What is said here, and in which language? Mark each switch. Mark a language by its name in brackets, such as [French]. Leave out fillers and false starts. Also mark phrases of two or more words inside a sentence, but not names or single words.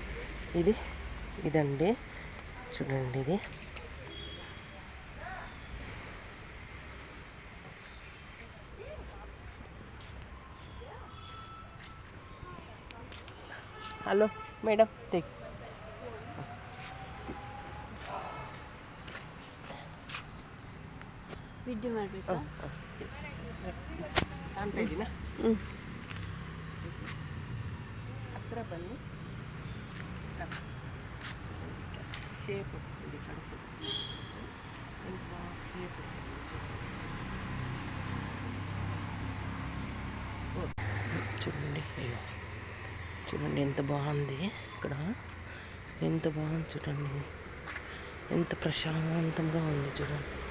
[Telugu] ఇదండి చూడండి. ఇది హలో మేడం, [Kannada] ವಿಡಿಯೋ ಮಾಡಬೇಕಾ? ಕಾಣ್ತಾ ಇದ್ದೀನಾ? ಹತ್ರ ಬನ್ನಿ. [Telugu] షేప్ వస్తుంది కడుపు, ఇంకా షేప్ వస్తుంది చూడండి. అయ్యో చూడండి ఎంత బాగుంది ఇక్కడ, ఎంత బాగుంది చూడండి, ఎంత ప్రశాంతంగా ఉంది చూడండి.